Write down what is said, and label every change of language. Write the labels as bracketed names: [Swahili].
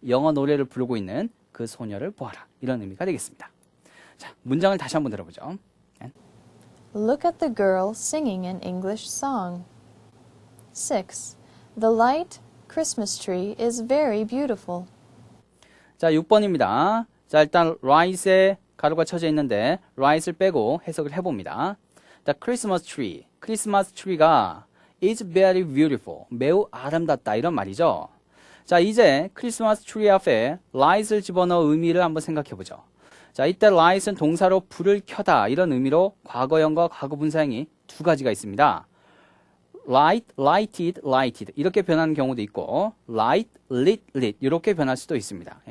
[Korean] 영어 노래를 부르고 있는 그 소녀를 보아라. 이런 의미가 되겠습니다. 자, 문장을 다시 한번 들어보죠. [English] Look at the girl singing an English song. 6. The light Christmas tree is very beautiful. [Korean] 자, 6번입니다. 자, 일단 right에 가로가 쳐져 있는데 right을 빼고 해석을 해봅니다. [English] The Christmas tree. [Korean] 크리스마스 트리가 [English] is very beautiful. [Korean] 매우 아름답다. 이런 말이죠. 자, 이제 크리스마스 트리 앞에 light을 집어넣어 의미를 한번 생각해보죠. 자, 이때 light은 동사로 불을 켜다. 이런 의미로 과거형과 과거분사형이 두 가지가 있습니다. light, lighted, lighted 이렇게 변하는 경우도 있고 light, lit, lit 이렇게 변할 수도 있습니다.